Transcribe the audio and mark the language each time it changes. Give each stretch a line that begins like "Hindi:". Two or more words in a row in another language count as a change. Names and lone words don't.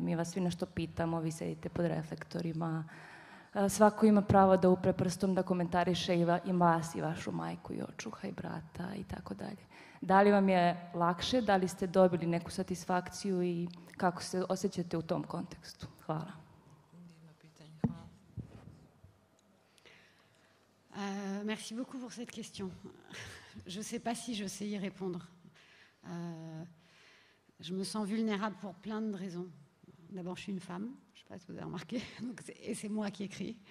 Serbian: Mi vas svi nešto pitamo, vi sedite pod reflektorima, svako ima pravo da upre prstom, da komentariše i vas i vašu majku i očuha i brata i tako dalje. Da li vam je lakše, da li ste dobili neku satisfakciju i kako se osjećate u tom kontekstu? Hvala.
French: Merci beaucoup pour cette question. Je ne sais pas si je sais y répondre. Je me sens vulnérable pour plein de raisons. D'abord, je suis une femme, je ne sais pas si vous avez remarqué, et c'est moi qui écris.